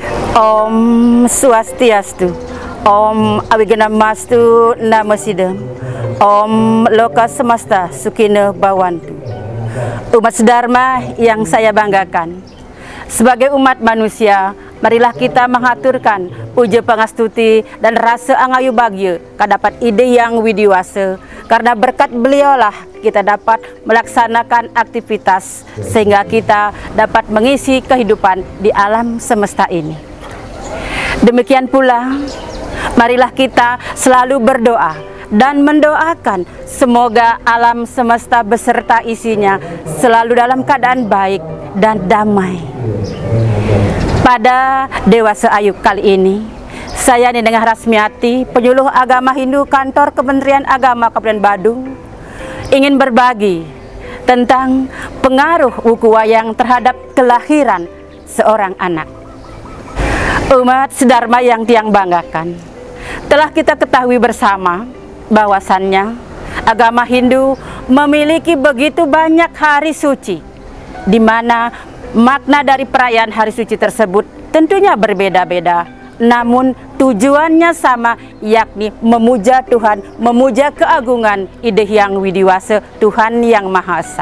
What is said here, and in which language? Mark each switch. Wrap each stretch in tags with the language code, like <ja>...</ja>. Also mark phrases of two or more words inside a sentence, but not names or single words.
<sa>Om Swastiastu, Om Awiganamastu Namasidam, Om Loka Semesta Sukina Bawantu.</sa> <id>Umat sedharma yang saya banggakan, sebagai umat manusia, marilah kita mengaturkan puja pangastuti dan rasa angayu bagya kadapat ide yang widiwasa, karena berkat beliaulah kita dapat melaksanakan aktivitas sehingga kita dapat mengisi kehidupan di alam semesta ini. Demikian pula, marilah kita selalu berdoa dan mendoakan semoga alam semesta beserta isinya selalu dalam keadaan baik dan damai. Pada Dewasa Ayu kali ini, saya Nenengah Rasmiati, penyuluh agama Hindu kantor Kementerian Agama Kabupaten Badung, ingin berbagi tentang pengaruh wuku wayang terhadap kelahiran seorang anak. Umat sedharma yang tiang banggakan, telah kita ketahui bersama bahwasannya agama Hindu memiliki begitu banyak hari suci, di mana makna dari perayaan hari suci tersebut tentunya berbeda-beda, namun tujuannya sama, yakni memuja Tuhan, memuja keagungan Ide Hyang Widiwasa, Tuhan yang Maha Esa.</id>